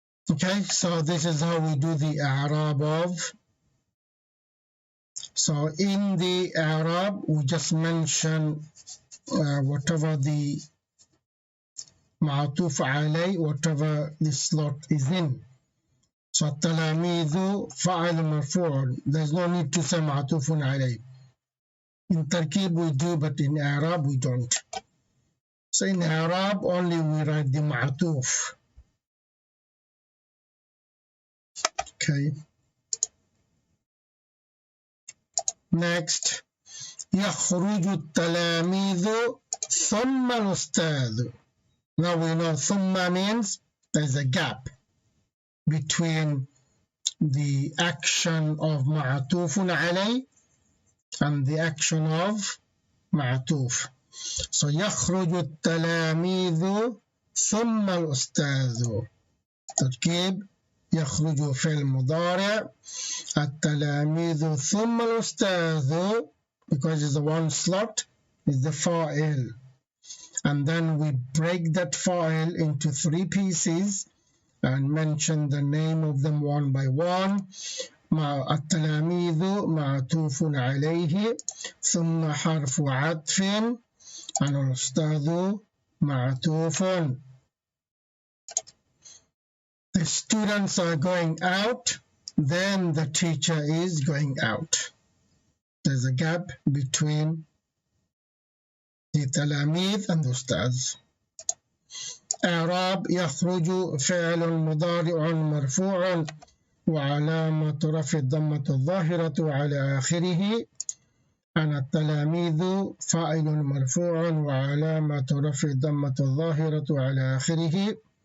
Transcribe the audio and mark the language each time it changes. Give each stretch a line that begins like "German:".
English: Okay, so this is how we do the i'rab of. So in the i'rab, we just mention whatever the ma'atuf alay, whatever the slot is in.
Arabic: So التلاميذ فاعل مرفوع.
English: There's no need to say ma'atuf alay. In tarkib we do, but in i'rab we don't. So in i'rab only we write the ma'atuf. Okay.
Arabic: Next, يخرج التلاميذ ثم الأستاذ.
English: Now we know ثم means there's a gap between the action of معطوف عليه and the action of معطوف.
Arabic: So يخرج التلاميذ ثم الأستاذ. تركيب. يخرج فعل مضارع. التلاميذ ثم الأستاذ,
English: because it's a one slot, is the fa'il. And then we break that fa'il into 3 pieces and mention the name of them one by one.
Arabic: التلاميذ معطوف عليه ثم حرف عطف الأستاذ معطوف.
English: The students are going out, then the teacher is going out. There's a gap between the تلاميذ and the أستاذ.
Arabic: إعراب يخرج فعل مضارع مرفوع وعلامة رفع الضمة الظاهرة على آخره. أنا التلاميذ فاعل مرفوع وعلامة رفع الضمة الظاهرة على آخره.